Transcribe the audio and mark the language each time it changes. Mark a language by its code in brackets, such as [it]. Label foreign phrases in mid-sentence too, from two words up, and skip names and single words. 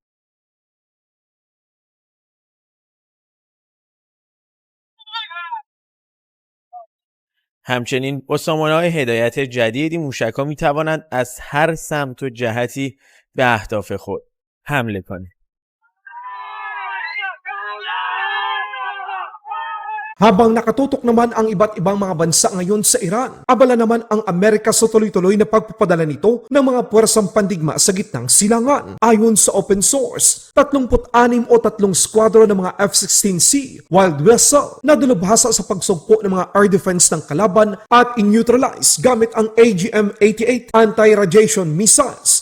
[fa] همچنین با سامانه‌های هدایت جدید این موشک‌ها می‌توانند از هر سمت و جهتی به اهداف خود حمله کنند. [tl] Habang nakatutok naman ang iba't ibang mga bansa ngayon sa Iran, abala naman ang Amerika sa tuloy-tuloy na pagpapadala nito ng mga puwersang pandigma sa gitnang silangan. Ayon sa [en] open source, [tl] 36 o 3 skwadron ng mga F-16C Wild Vessel na dalubhasa sa pagsugpo ng mga [en] air defense [tl] ng kalaban at in-neutralize gamit ang AGM-88 [en] anti-radiation missiles.